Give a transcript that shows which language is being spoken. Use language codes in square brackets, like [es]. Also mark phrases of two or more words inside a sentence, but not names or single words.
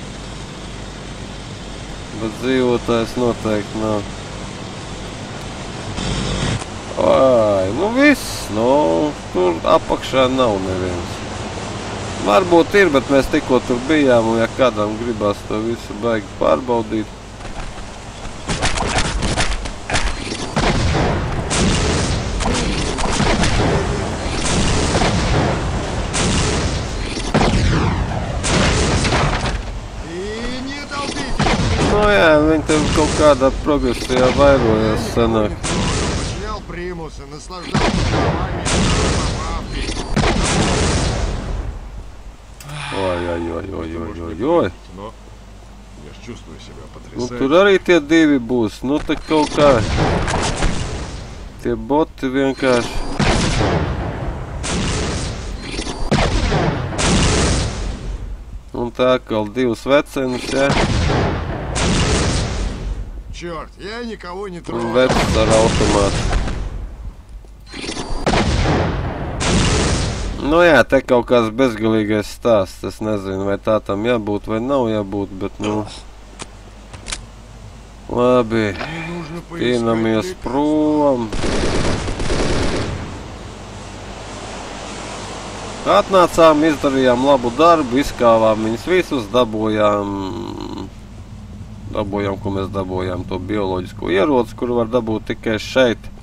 [lv] Bet dzīvotājs noteikti nav. Ai, nu viss, nu, tur apakšā nav neviens. Varbūt ir, bet mēs tikko tur bijām, un ja kādam gribās to visu baigi pārbaudīt. [ru] И не толпите! [lv] Nu jā, viņi tev kaut kādā progresijā vairojās sanāk. [ru] Починял примусы, наслаждался правами, [lv] Oi. [ru] Но я ж чувствую себя [lv] Nu, [ru] потрясающе. [lv] tur arī tie divi būs. Nu, tā kaut kā. Tie boti vienkārši. Un tā atkal divas vecenas, jā. [ru] Черт, я никого не [lv] Un [ru] трогаю. [lv] vecs ar automātu. Nu jā, te kaut kāds bezgalīgais stāsts. Es nezinu, vai tā tam jābūt vai nav jābūt, bet nu... Labi, [ru] Мне нужно [lv] tīnamies [ru] поискать [lv] prom. Atnācām, izdarījām labu darbu, izkāvām viņus visus, dabūjām, ko mēs dabūjām, to bioloģisko ieroci, kuru var dabūt tikai šeit.